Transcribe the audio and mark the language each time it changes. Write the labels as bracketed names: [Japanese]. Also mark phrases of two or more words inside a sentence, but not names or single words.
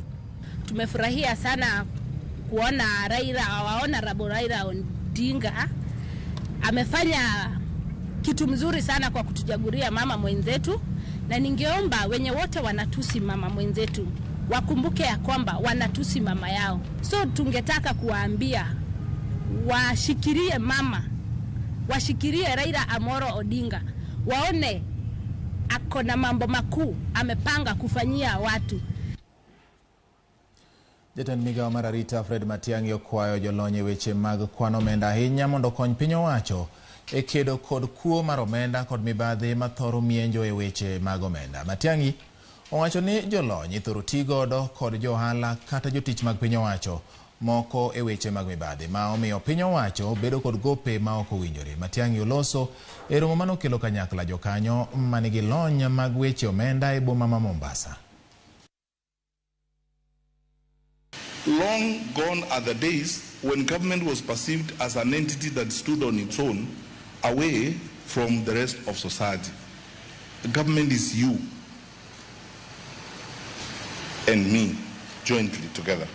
[Swahili] Tumefurahia sana kuona Raila Odinga amefanya kitu mzuri sana kwa kutujaguria mama mwenzetu, na ningeomba wenye wote wanatusi mama mwenzetu wakumbuke ya kwamba wanatusi mama yao. So tungetaka kuwaambia washikirie mama, washikirie Raila Amolo Odinga, waone ako na mambo makuu amepanga kufanyia watu. [Luo (Kenya and Tanzania)] Jatend migawo mar arita Fred Matiang'i okwayo jolony e weche mag kwano omenda ahinya mondo kony piny owacho e kedo kod kuo mar omenda kod mibadhi mathoro mienjo e weche mag omenda. Matiang'i owacho ni jolony thoro tigodo kod johala kata jotich mag piny owacho moko e weche mag mibadhi ma omiyo piny owacho bedo kod gope ma ok owinjore. Matiang'i oloso e romo manokelo kanyakla jokanyo manigi lony mag weche omenda e boma ma Mombasa. [English] Long gone are the days when government was perceived as an entity that stood on its own, away from the rest of society. The government is you and me, jointly together.